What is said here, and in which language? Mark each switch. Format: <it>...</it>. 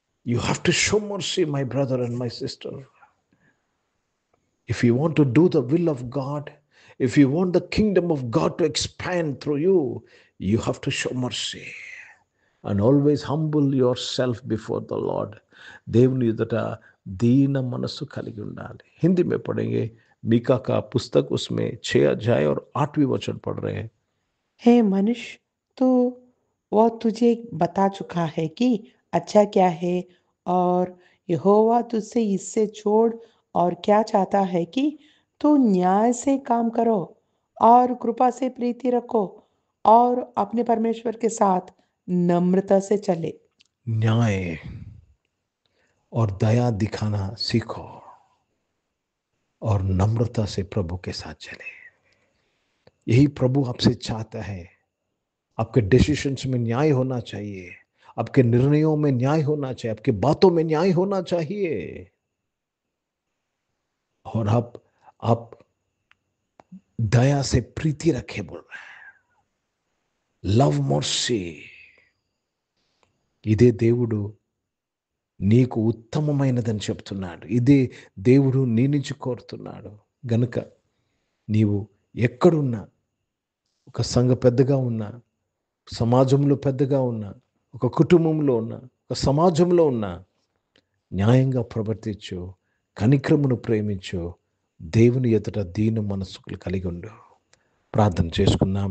<en>You have to show mercy, my brother and my sister. If you want to do the will of God, if you want the kingdom of God to expand through you, you have to show mercy and always humble yourself before the Lord.</en> <te>దేవుని ఎదుట दीन मनस्सु కలిగి ఉండాలి.</te> <hi>हिंदी में पढ़ेंगे. मीका का पुस्तक, उसमें 6 अध्याय और 8वीं वचन पढ़ रहे हैं. हे मनुष्य, तो वह तुझे बता चुका है कि अच्छा क्या है, और यहोवा तुझसे इससे छोड़ और क्या चाहता है कि तू न्याय से काम करो और कृपा से प्रीति रखो और अपने परमेश्वर के साथ नम्रता से चले। न्याय और दया दिखाना सीखो और नम्रता से प्रभु के साथ चले। यही प्रभु आपसे चाहता है। आपके डिसीजंस में न्याय होना चाहिए, आपके निर्णयों में न्याय होना चाहिए, आपके बातों में न्याय होना चाहिए। और आप दया से प्रीति रखे बोल रहे हैं।</hi> <en>Love mercy.</en> <te>ఇదే దేవుడు నీకు ఉత్తమమైనదని చెప్తున్నాడు. ఇదే దేవుడు నీ నుంచి కోరుతున్నాడు. గనుక నీవు ఎక్కడున్నా, ఒక సంఘ పెద్దగా ఉన్నా, సమాజంలో పెద్దగా ఉన్నా, ఒక కుటుంబంలో ఉన్నా, ఒక సమాజంలో ఉన్నా, న్యాయంగా ప్రవర్తించు, కనిక్రమును ప్రేమించు, దేవుని ఎదుట దీన మనస్సులు కలిగి ఉండు. ప్రార్థన చేసుకుందాం.</te>